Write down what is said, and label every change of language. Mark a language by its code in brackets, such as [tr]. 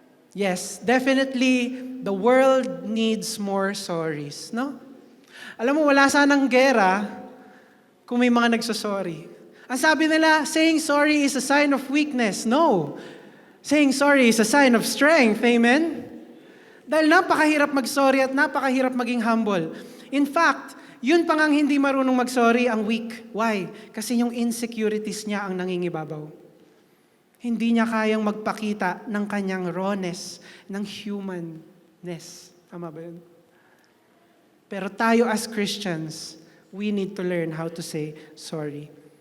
[en] Yes, definitely, the world needs more sorries, no? [tl] Alam mo, wala sanang gera kung may mga nagsasorry. Ang sabi nila, [en] saying sorry is a sign of weakness. No. Saying sorry is a sign of strength. [tl] Amen? Dahil napakahirap mag-sorry at napakahirap maging humble. [en] In fact, [tl] yun pa ngang hindi marunong mag-sorry ang weak. [en] Why? [tl] Kasi yung insecurities niya ang nangingibabaw. Hindi niya kayang magpakita ng kanyang rawness, ng humanness. Tama ba yun? Pero tayo [en] as Christians, we need to learn how to say sorry.